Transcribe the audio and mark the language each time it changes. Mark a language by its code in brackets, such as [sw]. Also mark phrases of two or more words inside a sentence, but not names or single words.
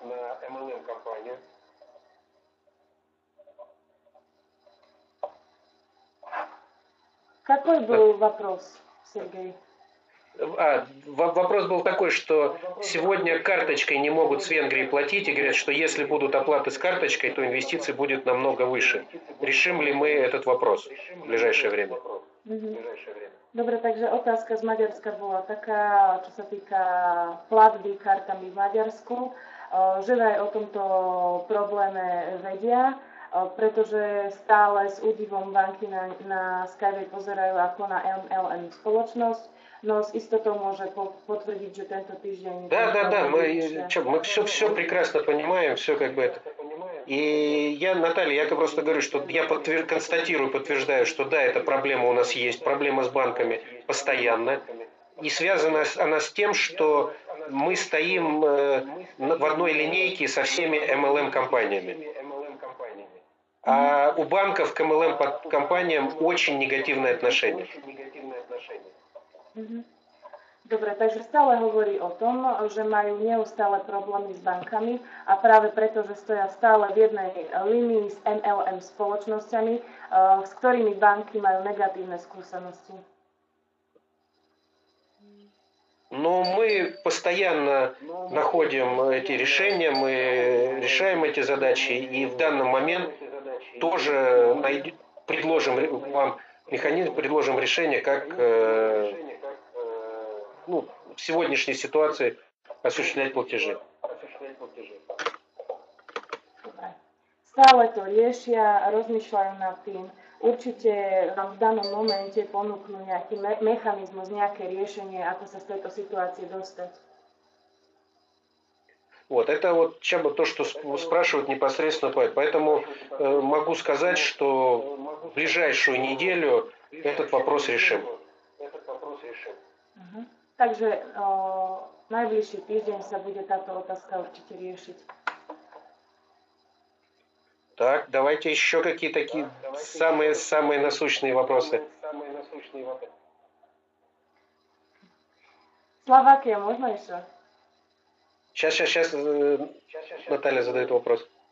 [ru] Какой был вопрос, Сергей? Вопрос был такой, что сегодня карточкой не могут с Венгрии платить и говорят, что если будут оплаты с карточкой, то инвестиции будет намного выше. Решим ли мы этот вопрос в ближайшее время? [sk] Dobre, takže otázka z Maďarska bola taká, čo sa týka platby kartami v Maďarsku, že aj o tomto probléme vedia, pretože stále s údivom banky na Skyway pozerajú ako na MLM spoločnosť. [ru] Но с истотой может подтвердить, что этот тиждень... Да, мы все прекрасно понимаем, все как бы это. И я, Наталья, я просто говорю, что я подтверждаю, что да, эта проблема у нас есть, проблема с банками постоянно. И связана она с тем, что мы стоим в одной линейке со всеми MLM-компаниями. А у банков к MLM-компаниям очень негативное отношение. [sk] Dobre, takže stále hovorí o tom, že majú neustále problémy s bankami a práve preto, že stoja stále v jednej línii s MLM spoločnosťami, s ktorými banky majú negatívne skúsenosti. [ru] Но мы постоянно находим эти решения, мы решаем эти задачи, и в данный момент тоже предложим вам механизм, предложим решение, как в сегодняшней ситуации осуществлять платежи. [sk] Stále to riešia, rozmýšľajú nad tým. Určite vám v danom momente ponúknú nejaký mechanizmus, nejaké riešenie, ako sa z tejto situácie dostať. [ru] Вот, это вот Чаба то, что спрашивают непосредственно. Поэтому могу сказать, что в ближайшую неделю этот вопрос решим. [sk] Takže najbližší týždeň sa bude táto otázka určite riešiť. [ru] Так, давайте еще какие такие самые насущные вопросы. Словакия, можно еще? Сейчас Наталья задает вопрос.